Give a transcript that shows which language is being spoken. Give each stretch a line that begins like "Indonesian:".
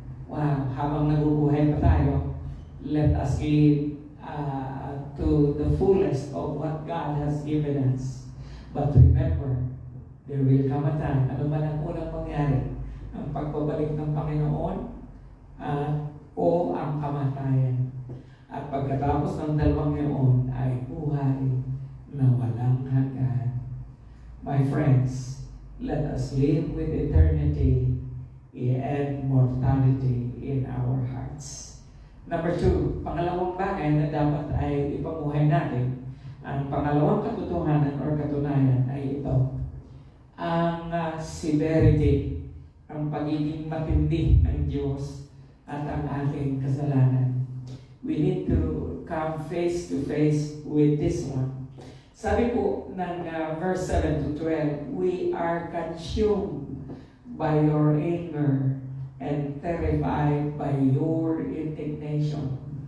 English: Wow,
Filipino: habang nabubuhay pa tayo,
English: let us live to the fullest of what God has given us. But remember, there will come a time,
Filipino: ano man ang unang mangyari, ang pagbabalik ng Panginoon o ang kamatayan. At pagkatapos ng dalawang yun ay buhay na walang hanggan.
English: My friends, let us live with eternity and mortality in our hearts.
Filipino: Number 2, pangalawang bagay na dapat ay ipamuhay natin. Ang pangalawang katotohanan or katunayan ay ito. Ang severity, ang pagiging matindi ng Diyos at ang ating kasalanan.
English: We need to come face to face with this one.
Filipino: Sabi po ng
English: verse 7 to 12, we are consumed by your anger and terrified by your indignation.